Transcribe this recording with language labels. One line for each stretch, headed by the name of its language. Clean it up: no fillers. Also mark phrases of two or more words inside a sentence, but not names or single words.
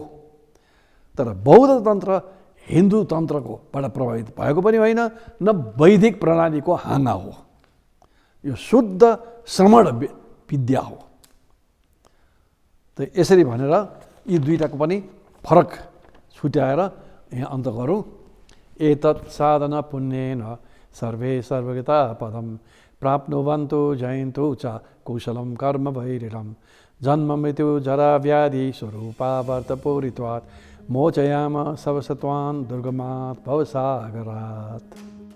Nepali: तर बौद्ध तन्त्र हिन्दू तन्त्रकोबाट प्रभावित भएको पनि होइन, न वैदिक प्रणालीको हाँगा हो। यो शुद्ध श्रमण विद्या हो। त यसरी भनेर यी दुईटाको पनि फरक छुट्याएर यहाँ अन्त गरौँ।
Sanskrit: एतत् साधन पुण्येन सर्वे सर्वगता पदम प्राप्नुवन्तु जयन्तु च कुशलं कर्म भैरिरं जन्म मृत्यु जरा व्याधि स्वरूपावर्त पूरित्वात् मोचयाम सर्वसत्वान् दुर्गमात् भवसागरात्।